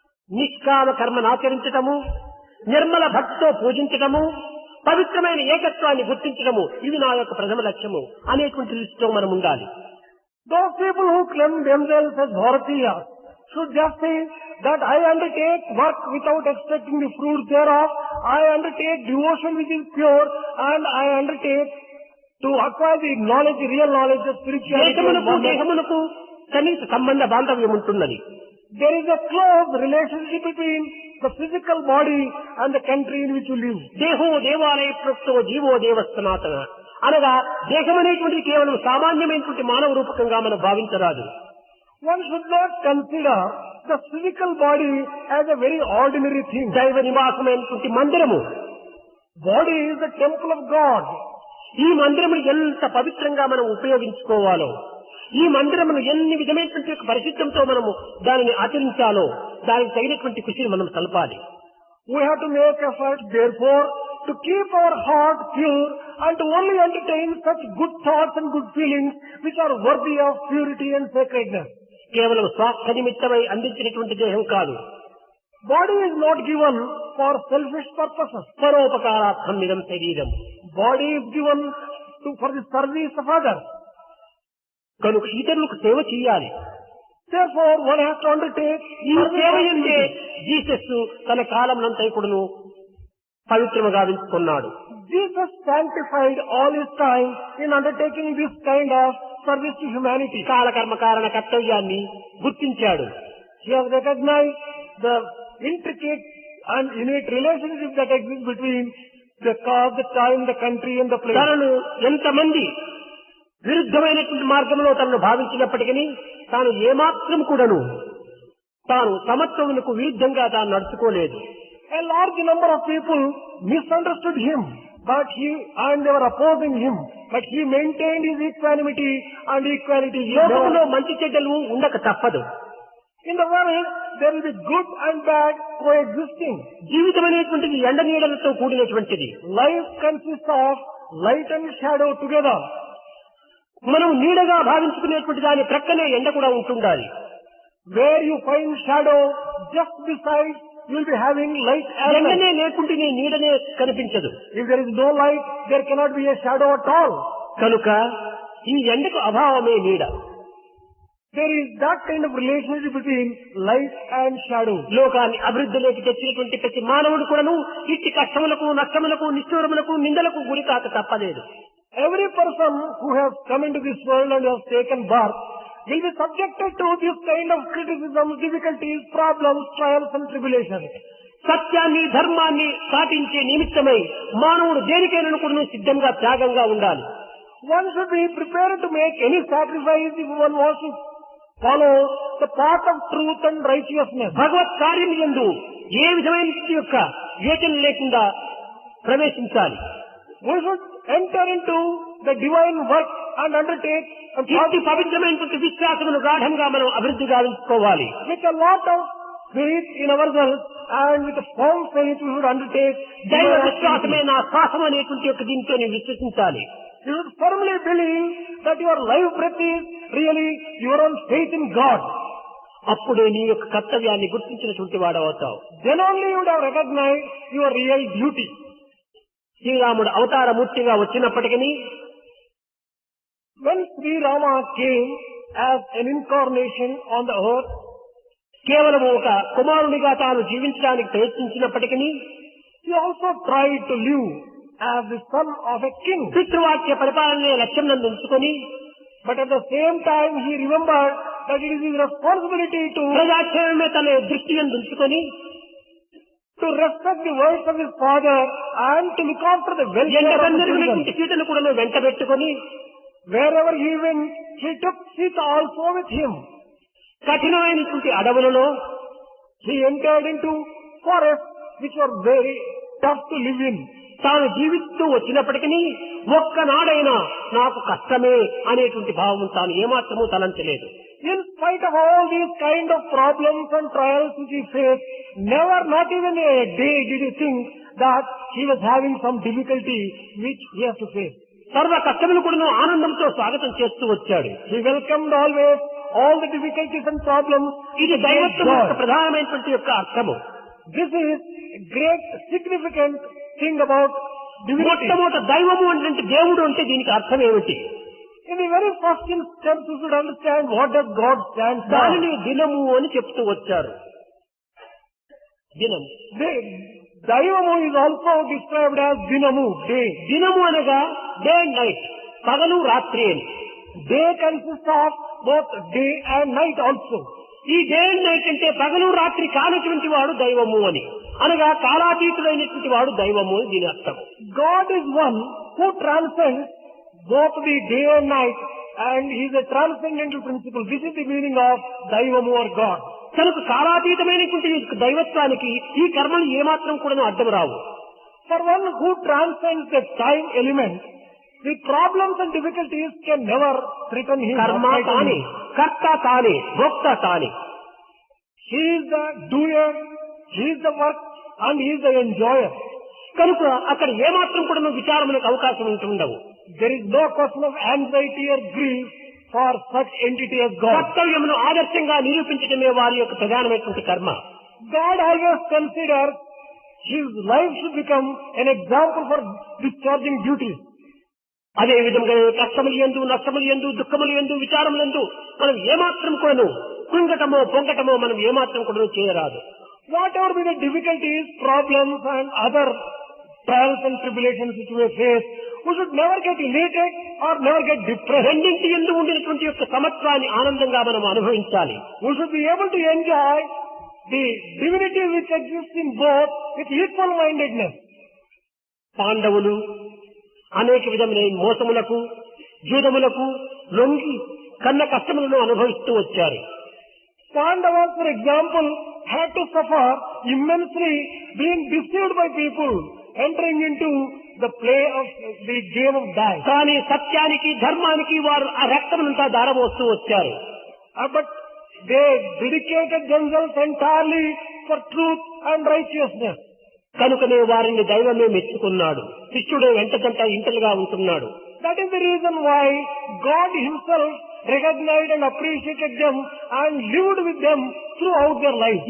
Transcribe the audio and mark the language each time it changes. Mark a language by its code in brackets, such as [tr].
[te] నిష్కామ కర్మను ఆచరించటము, నిర్మల భక్తితో పూజించటము, పవిత్రమైన ఏకత్వాన్ని గుర్తించడము, ఇది నా యొక్క ప్రథమ లక్ష్యము అనేటువంటి దృష్టితో మనం ఉండాలి. [en] those people who claim themselves as Bharatiyas should just say that I undertake work without expecting the fruits thereof, I undertake devotion which is pure, and I undertake to acquire the knowledge, the real knowledge of spirituality. and [te] దేశమునకు [en] oneness. [te] దేహమునకు కనీస సంబంధ బాంధవ్యం ఉంటున్నది. [en] There is a close relationship between the physical body and the country in which you live. [te] దేహో దేవాలయ ప్రోక్తో GO దేవ సనాతన అనగా దేహం అనేటువంటిది కేవలం సామాన్యమైనటువంటి మానవ రూపకంగా మనం భావించరాదు. [en] One should not consider the physical body as a very ordinary thing. [te] దైవ నివాసమైనటువంటి మందిరము. [en] Body is the temple of God. [te] ఈ మందిరమును ఎంత పవిత్రంగా మనం ఉపయోగించుకోవాలో, ఈ మందిరమును ఎన్ని విధమైనటువంటి యొక్క పరిశుద్ధంతో మనము దానిని ఆచరించాలో దానికి తగినటువంటి కృషిని మనం కలపాలి. [en] We have to make effort, therefore, to keep our heart pure and to only entertain such good thoughts and good feelings which are worthy of purity and sacredness. [te] కేవలం స్వార్థ నిమిత్తమై అందించినటువంటి దేహం కాదు. [en] Body is not given for selfish purposes. [te] పరోపకారార్థం ఇదం శరీరం. [en] Body is given for the service of others. [te] కనుక ఇతరులకు సేవ చేయాలి. [en] Therefore, one has to undertake [te] ఈ సేవ [en] service [te] ఎందే [en] activities. [te] జీసస్ తన కాలంనంతా కూడాను పవిత్రముగా గావించుకున్నాడు. [en] Jesus sanctified all his time in undertaking this kind of service to humanity. [te] కాలకర్మ కారణ కర్తవ్యాన్ని గుర్తించాడు. [en] He has recognized the intricate and innate relationship that exists between the cause, the time, the country and the place. [te] తనను ఎంతమంది విరుద్ధమైనటువంటి మార్గంలో తనను భావించినప్పటికీ తాను ఏమాత్రం కూడాను తాను సమత్వమునకు విరుద్ధంగా తాను నడుచుకోలేదు. [en] A large number of people misunderstood him, and they were opposing him, but he maintained his equanimity and equality. [te] లోకంలో మంచి చెడ్డలు ఉండక తప్పదు. [en] In the world, there will be good and bad coexisting. [te] జీవితం అనేటువంటిది ఎండ నీడలతో కూడినటువంటిది. [en] Life consists of light and shadow together. [te] మనం నీడగా భావించుకునేటువంటి దాని ప్రక్కనే ఎండ కూడా ఉంటుండాలి. [en] Where you find shadow, just beside, you will be having light as well. [te] ఎండనే లేకుంటే నీ నీడనే కనిపించదు. [en] If there is no light, there cannot be a shadow at all. [te] కనుక ఈ ఎండకు అభావమే నీడ. [en] There is that kind of relationship between light and shadow. [te] లోకాన్ని అభివృద్ధిలోకి తెచ్చినటువంటి ప్రతి మానవుడు కూడాను ఇట్టి కష్టములకు, నష్టములకు, నిష్ఠూరములకు, నిందలకు గురి కాక తప్పలేదు. [en] Every person who has come into this world and has taken birth will be subjected to this kind of criticism, difficulties, problems, trials and tribulations. [te] సత్యాన్ని, ధర్మాన్ని పాటించే నిమిత్తమై మానవుడు దేనికైనా కూడా సిద్ధంగా, త్యాగంగా ఉండాలి. [en] One should be prepared to make any sacrifice if one wants to follow the path of truth and righteousness. [te] భగవత్ కార్యం యందు ఏ విధమైన యొక్క యోచన లేకుండా ప్రవేశించాలి. [en] We should enter into the divine work and undertake [te] ఇట్టి పవిత్రమైనటువంటి విశ్వాసమును గాఢంగా మనం అభివృద్ధి గావించుకోవాలి. [en] with a lot of faith in ourselves and with a firm faith we should undertake [te] దైవ [en] divine [te] విశ్వాసమే [en] activities. [te] నా శ్వాసం అనేటువంటి యొక్క దీంతో నేను విశ్వసించాలి. [en] You should firmly believe that your life breath is really your own faith in God. [te] అప్పుడే నీ యొక్క కర్తవ్యాన్ని గుర్తించినటువంటి వాడవుతావు. [en] Then only you would have recognized your real duty. [te] శ్రీరాముడు అవతారమూర్తిగా వచ్చినప్పటికీ [en] When Sri Rama came as an incarnation on the earth, [te] కేవలం ఒక కుమారునిగా తాను జీవించడానికి ప్రయత్నించినప్పటికీ [en] he also tried to live as the son of a king. [te] పితృవాక్య పరిపాలనే లక్ష్యం నందు ఉంచుకొని, [en] But at the same time he remembered that it is his responsibility to [te] ప్రజాక్షేమమే తన దృష్టి యందు ఉంచుకొని [en] respect the words of his father and to look after the welfare of the children. [te] సీతను కూడా వెంట పెట్టుకొని [en] Wherever he went, he took Sita also with him. [te] కఠినమైనటువంటి అడవులలో [en] He entered into forests which were very tough to live in. [te] తాను జీవిస్తూ వచ్చినప్పటికీ ఒక్కనాడైనా నాకు కష్టమే అనేటువంటి భావం తాను ఏమాత్రమూ తలంచలేదు. [en] In spite of all these kind of problems and trials which he faced, never, not even a day did he think that he was having some difficulty which he has to face. [te] సర్వ కష్టములు కూడా ఆనందంతో స్వాగతం చేస్తూ వచ్చాడు. [en] He welcomed always all the difficulties and problems. [te] ఇది దైవత్వం యొక్క ప్రధానమైనటువంటి యొక్క అర్థము. [en] This is a great significant thing about divinity. [te] మొట్టమొదట దైవము అంటే దేవుడు అంటే దీనికి అర్థం ఏమిటి? [en] In the very first instance, you should understand what does God stand for. [te] దానిని దినము అని చెప్తూ వచ్చారు. దినము. [en] Daivamu is also described as Dinamu, day. [te] దినము అనగా [en] day and night, [te] పగలు రాత్రి అని. [en] Day consists of both day and night also. [te] ఈ [en] day and night [te] అంటే పగలు రాత్రి కానటువంటి వాడు దైవము అని, అనగా కాలాతీతుడైనటువంటి వాడు దైవము అని దీని అర్థం. [en] God is one who transcends both the day and night, and he is a transcendental principle. This is the meaning of Daivamu or God. [te] తనకు కాలాతీతమైనటువంటి దైవత్వానికి ఈ కర్మలు ఏమాత్రం కూడా అడ్డం రావు. [en] For one who transcends the time element, the problems and difficulties can never threaten him. [te] కర్మ తానే, కర్త తానే, భోక్త తానే. [en] He is the doer, he is the work, and he is the enjoyer. [te] కనుక అక్కడ ఏమాత్రం కూడా విచారములకు అవకాశం ఉంటుండవు. [en] There is no question of anxiety or grief for such entity as God. [te] కర్తవ్యమును ఆదర్శంగా నిరూపించడమే వారి యొక్క ప్రధానమైనటువంటి కర్మ. [en] God always considers his life should become an example for discharging duties. [te] అదే విధంగా కష్టములు ఎందు, నష్టములు ఎందు, దుఃఖములు ఎందు, విచారములు ఎందు మనం ఏమాత్రం కూడాను కృంగటమో పొంగటమో మనం ఏమాత్రం కూడా చేయరాదు. [en] Whatever be the difficulties, problems and other trials and tribulations which we face, we should never get elated or never get depressed. [te] రెండింటి ఎందు ఉండినటువంటి యొక్క సమత్వాన్ని ఆనందంగా మనం అనుభవించాలి. [en] We should be able to enjoy the divinity which exists in both with equal mindedness. [te] పాండవులు అనేక విధమైన మోసములకు, జూదములకు లొంగి కన్న కష్టములను అనుభవిస్తూ వచ్చారు. [en] Pandavas, for example, had to suffer immensely being deceived by people, entering into the play of the game of dice. [te] కానీ సత్యానికి, ధర్మానికి వారు ఆ రక్తమునంతా దారబోస్తూ వచ్చారు. [en] But they dedicated themselves entirely for truth and righteousness. [te] కనుకనే వారిని దైవమే మెచ్చుకున్నాడు. శిష్యుడే వెంటకంట ఇంటలుగా ఉంటున్నాడు. [en] That is the reason why God himself recognized and appreciated them and lived with them throughout their life.